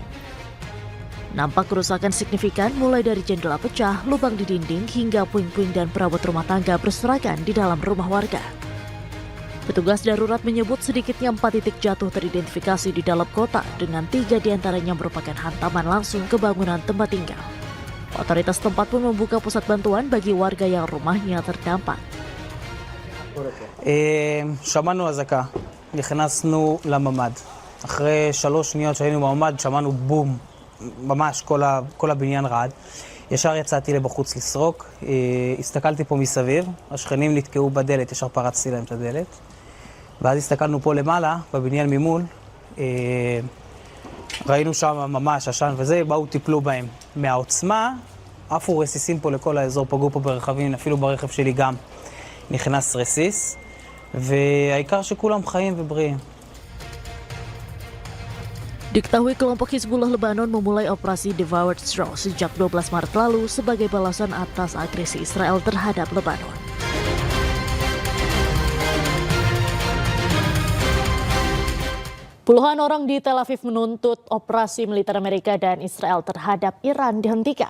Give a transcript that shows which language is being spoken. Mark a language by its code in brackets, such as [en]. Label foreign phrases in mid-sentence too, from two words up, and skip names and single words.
[id] Nampak kerusakan signifikan mulai dari jendela pecah, lubang di dinding, hingga puing-puing dan perabot rumah tangga berserakan di dalam rumah warga. Petugas darurat menyebut sedikitnya 4 titik jatuh teridentifikasi di dalam kota, dengan 3 diantaranya merupakan hantaman langsung ke bangunan tempat tinggal. Otoritas tempat pun membuka pusat bantuan bagi warga yang rumahnya terdampak. [he] שמענו אזעקה, נכנסנו לממ"ד. אחרי 3 שניות שהיינו בממ"ד שמענו בום, ממש כל הבניין רעד. ישר יצאתי לבחוץ לסרוק, הסתכלתי פה מסביב, השכנים נתקעו בדלת, ישר פרצתי להם את הדלת. ואז הסתכלנו פה למעלה, בבניין ממול, ראינו שם ממש עשן וזה, באו טיפלו בהם. מהעוצמה, עפו רסיסים פה לכל האזור, פגעו פה ברכבים, אפילו ברכב שלי גם נכנס רסיס, והעיקר שכולם חיים ובריאים. [id] Diketahui kelompok Hizbullah Lebanon memulai operasi [en] Devoured Straw [id] sejak 12 Maret lalu sebagai balasan atas agresi Israel terhadap Lebanon. Puluhan orang di Tel Aviv menuntut operasi militer Amerika dan Israel terhadap Iran dihentikan.